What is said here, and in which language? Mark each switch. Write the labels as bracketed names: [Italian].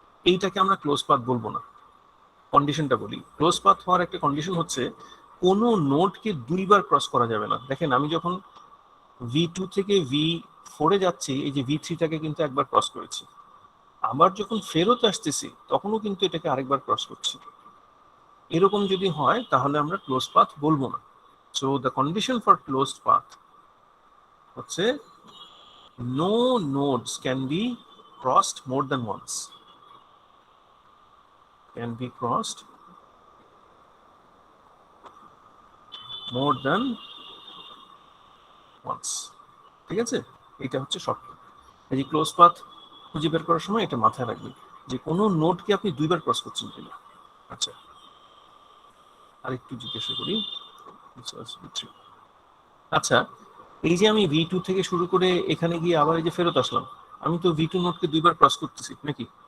[Bangla] এইটাকে আমরা close path বলবো না, কন্ডিশনটা বলি। ক্লোজ পাথ হওয়ার একটা কন্ডিশন হচ্ছে কোনো নোডকে দুইবার ক্রস করা যাবে না। দেখেন আমি যখন V2 থেকে V4 এ যাচ্ছি, এই যে V3 টাকে কিন্তু একবার ক্রস করেছি, আবার যখন ফেরত আসতেছি তখনও কিন্তু এটাকে আরেকবার ক্রস করছি। এরকম যদি হয় তাহলে আমরা ক্লোজ পাথ বলবো না। [English] so the condition for closed path হচ্ছে no nodes can be crossed more than once, can be crossed more than once, [Bangla] ঠিক আছে। এটা হচ্ছে শর্ত। এই যে ক্লোজ পাথ খুঁজে বের করার সময় এটা মাথায় রাখবেন যে কোনো নোডকে আপনি দুইবার ক্রস করছেন কিনা। আচ্ছা, আরেকটু জিজ্ঞাসা করি। আচ্ছা, এই যে আমি V2 থেকে শুরু করে এখানে গিয়ে আবার এই যে ফেরত আসলাম, আমি তো V2 নোডকে দুইবার ক্রস করতেছি নাকি?